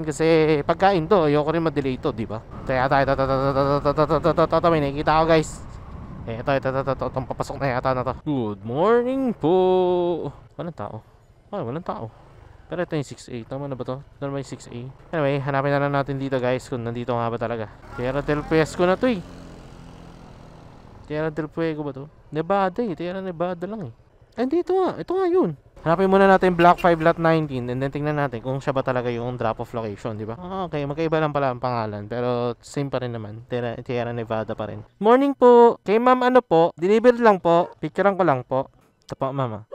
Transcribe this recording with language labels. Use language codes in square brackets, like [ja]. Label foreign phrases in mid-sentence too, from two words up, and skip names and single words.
[tl] Kasi, pagkain to, ayoko rin ma-delay to, di ba? Kaya tayo, may nakikita ako guys. Ito, itong papasok na yata na to. [en] Good morning [tl] po. Walang tao. Walang tao. Pero ito yung 6A. Tama na ba to? Ito naman yung 6A. Anyway, hanapin na lang natin dito guys kung nandito nga ba talaga. Tierra del Fuego na to eh. Tierra del Fuego ba to? Nevada eh. Tierra Nevada lang eh. Ay, dito nga. Ito nga yun. Hanapin muna natin Block 5 Lot 19 [en] and then [tl] tingnan natin kung siya ba talaga yung [en] drop off location, [tl] di ba? Okay, magkaiba lang pala ang pangalan pero same pa rin naman. Tierra Nevada pa rin. Morning po. Kay ma'am ano po? Deliver lang po. Picturean ko lang po. Ito po ma'am.